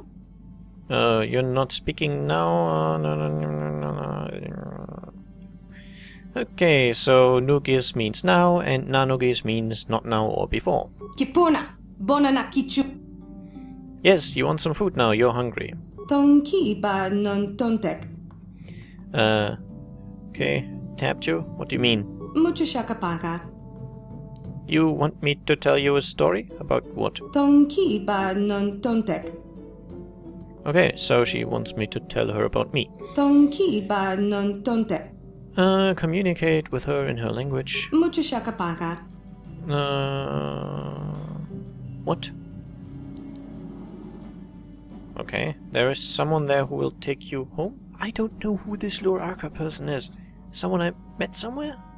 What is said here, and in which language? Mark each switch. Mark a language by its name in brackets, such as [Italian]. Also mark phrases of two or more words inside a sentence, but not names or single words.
[English] You're not speaking now? No. Okay, so Nugis means now, and Nanugis means not now or before. Kipuna. Bonana kichu. Yes, you want some food now, you're hungry. Dong ki ba non tontek. Okay, tapped you? What do you mean? Mucho shakapaka. You want me to tell you a story? About what? Dong ki ba non tontek. Okay, so she wants me to tell her about me. Dong ki ba non tontek. Communicate with her in her language. Mucho shakapaka. What? Okay, there is someone there who will take you home? I don't know who this LucasArts person is. Someone I met somewhere?